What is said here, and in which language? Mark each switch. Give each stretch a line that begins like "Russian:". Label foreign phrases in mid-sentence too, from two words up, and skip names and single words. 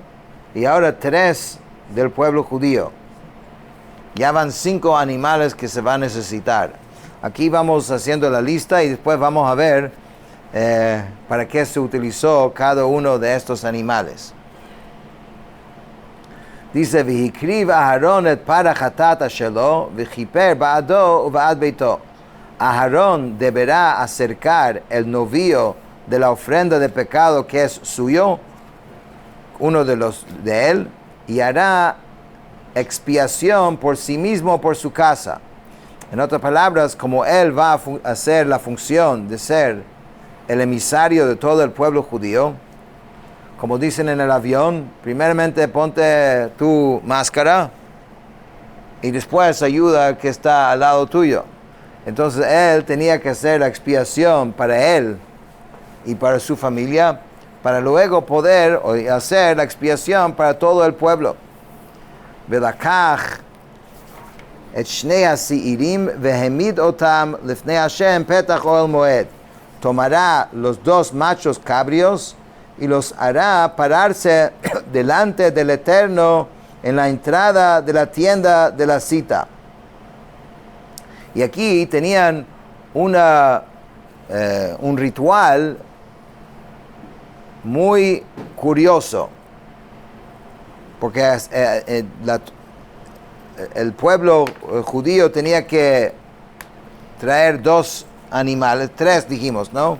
Spanish: Y ahora 3 del pueblo judío. Ya van 5 animales que se va a necesitar. Aquí vamos haciendo la lista y después vamos a ver para qué se utilizó cada uno de estos animales. Dice,
Hebrew: והקריב אהרן את פר חטאת שלו וכפר בעדו ובעד ביתו.
Spanish: Aharón deberá acercar el novillo de la ofrenda de pecado que es suyo, uno de él, y hará expiación por sí mismo, por su casa. En otras palabras, como él va a hacer la función de ser el emisario de todo el pueblo judío, como dicen en el avión, primeramente ponte tu máscara y después ayuda al que está al lado tuyo. Entonces él tenía que hacer la expiación para él y para su familia, para luego poder hacer la expiación para todo el pueblo.
Hebrew: ולקח את שני השעירים והעמיד אותם לפני השם פתח אוהל מועד.
Spanish: Tomará los 2 machos cabrios y los hará pararse delante del Eterno en la entrada de la tienda de la cita. Y aquí tenían un ritual muy curioso, porque el pueblo judío tenía que traer 2 animales, 3 dijimos, ¿no?